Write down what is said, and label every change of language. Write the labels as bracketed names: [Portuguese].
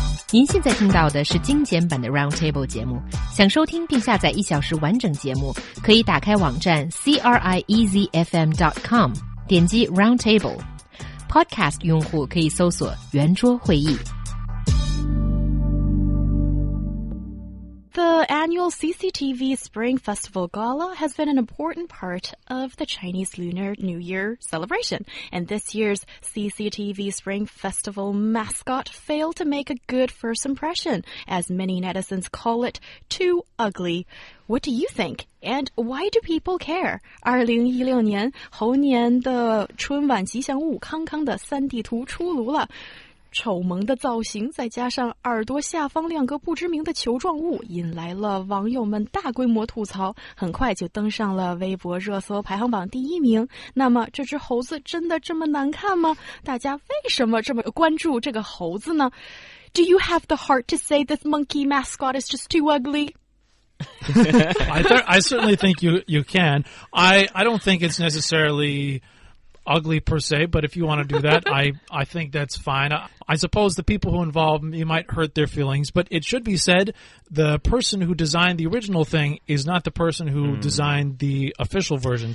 [Chinese] 您现在听到的是精简版的 Roundtable 节目。想收听并下载1小时完整节目，可以打开网站 CRIEZFM.com， 点击 Roundtable。Podcast 用户可以搜索圆桌会议。 [English] The annual CCTV Spring Festival Gala has been an important part of the Chinese Lunar New Year celebration, and this year's CCTV Spring Festival mascot failed to make a good first impression, as many netizens call it too ugly. What do you think? And why do people care? [Chinese] 2016年猴年的春晚吉祥物康康的3D 图出炉了。丑萌的造型再加上耳朵下方2个不知名的球状物，引来了网友们大规模吐槽，很快就登上了微博热搜排行榜第1名。那么这只猴子真的这么难看吗？大家为什么这么关注这个猴子呢？ [English] Do you have the heart to say this monkey mascot is just too ugly? I certainly think you can. I don't think it's necessarily ugly per se, but if you want to do that, I think that's fine. I suppose the people who involve you might hurt their feelings, but it should be said the person who designed the original thing is not the person who designed the official version.